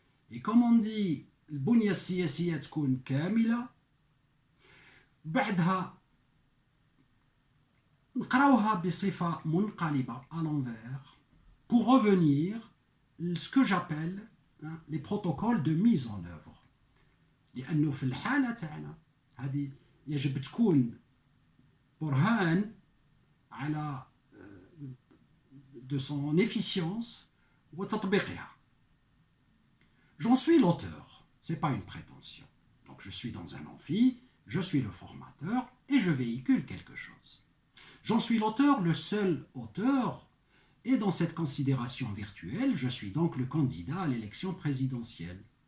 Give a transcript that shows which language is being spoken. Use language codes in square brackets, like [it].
[fr] Et comme on dit, [ar] البنية السياسية تكون كاملة بعدها نقراوها بصفة منقلبة [fr] à l'envers pour revenir ce que j'appelle les protocoles de mise en œuvre. [ar] لأنه في الحالة تاعنا هذه يجب تكون برهان على [fr] de son efficience [ar] وتطبيقها. [fr] J'en suis l'auteur, ce n'est pas une prétention. Donc je suis dans un amphi, je suis le formateur et je véhicule quelque chose. J'en suis l'auteur, le seul auteur, et dans cette considération virtuelle, je suis donc le candidat à l'élection présidentielle.